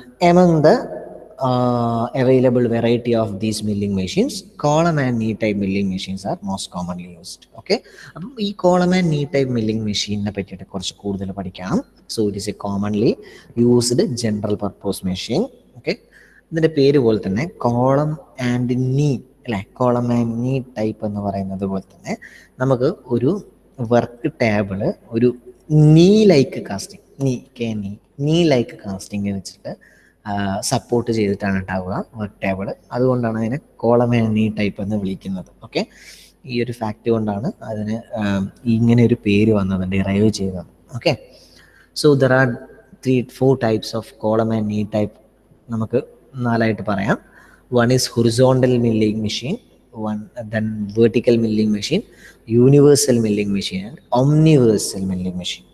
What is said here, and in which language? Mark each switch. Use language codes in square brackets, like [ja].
[en] Among the available variety of these milling machines, column and knee type milling machines are most commonly used. [ml] Okay, അപ്പോൾ ഈ column and knee type milling machine നെ പറ്റിയിട്ട് കുറച്ച് കൂടുതൽ പഠിക്കാം. [en] So it is a commonly used general purpose machine. [ml] Okay, ഇതിൻ്റെ പേര് പോലെ തന്നെ കോളം ആൻഡ് നീ അല്ലേ, കോളം ആൻഡ് നീ ടൈപ്പ് എന്ന് പറയുന്നത് പോലെ തന്നെ നമുക്ക് ഒരു വർക്ക് ടേബിള് ഒരു നീ ലൈക്ക് കാസ്റ്റിംഗ്, നീ ലൈക്ക് കാസ്റ്റിംഗ് വെച്ചിട്ട് സപ്പോർട്ട് ചെയ്തിട്ടാണ് ഉണ്ടാവുക വർക്ക് ടേബിള്. അതുകൊണ്ടാണ് അതിനെ കോളം ആൻഡ് നീ ടൈപ്പ് എന്ന് വിളിക്കുന്നത്. ഓക്കെ, ഈ ഒരു ഫാക്റ്റ് കൊണ്ടാണ് അതിന് ഇങ്ങനെ ഒരു പേര് വന്നത്, ഡിറൈവ് ചെയ്തത്. [en] Okay, so there are 4 types of column and knee type. [ml] നമുക്ക് 4ആയിട്ട് പറയാം. [en] One is horizontal milling machine, then vertical milling machine, universal milling machine, and omniversal milling machine.